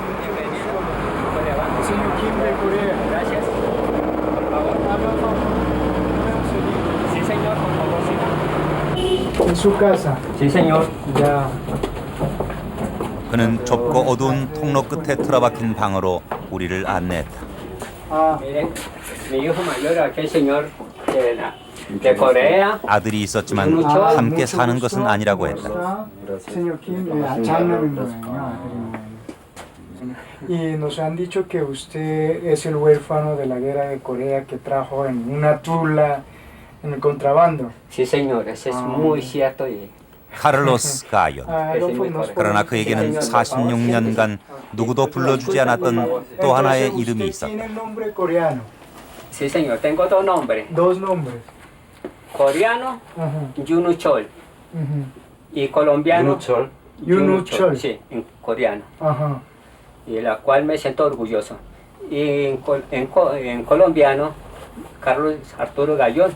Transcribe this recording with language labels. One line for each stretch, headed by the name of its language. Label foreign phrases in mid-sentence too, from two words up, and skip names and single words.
Korean: 그는 좁고 어두운 통로 끝에 틀어박힌 방으로 우리를 안내했다. 아들이 있었지만 함께 사는 것은 아니라고 했다.
Spanish: Y nos han dicho que usted es el huérfano de la guerra de Corea que trajo en una tula en el contrabando. Sí, señor, eso es muy cierto.
Korean: 카를로스 가연. 그러나 그에게는 46년간 누구도 불러주지 않았던 또 하나의 이름이 있었다.
Spanish: Sí, señor, tengo dos nombres. Dos nombres. Coreano, Yunuchol. Y colombiano, Yunuchol. Sí, en coreano. Ajá. Y la cual me siento orgulloso. Y en colombiano, Carlos Arturo Gallón.